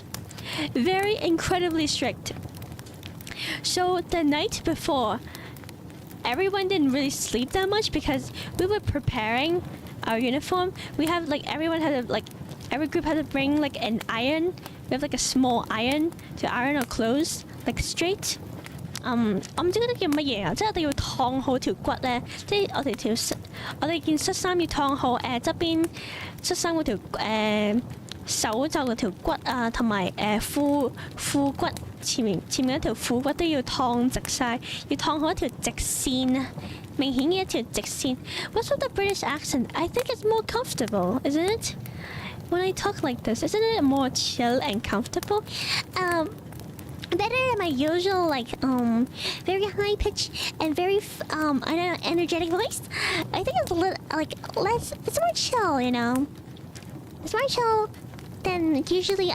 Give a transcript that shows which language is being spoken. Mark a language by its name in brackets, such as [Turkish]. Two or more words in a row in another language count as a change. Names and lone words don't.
[English] Very incredibly strict. So the night before, everyone didn't really sleep that much because we were preparing our uniform. We have like every group had to bring like an iron. We have like a small iron to iron our clothes like straight. [Cantonese] 我唔知嗰啲叫乜嘢啊，即係我哋要燙好條骨咧，即係我哋件恤衫要燙好側邊恤衫嗰條手袖嗰條骨啊，同埋褲骨前面一條褲骨都要燙直晒，要燙好一條直線啊，明顯嘅一條直線。 [English] What's with the British accent? I think it's more comfortable, isn't it? When I talk like this, isn't it more chill and comfortable? Better than my usual very high pitch and very I don't know, energetic voice. I think it's a little less. It's more chill, It's more chill than usually.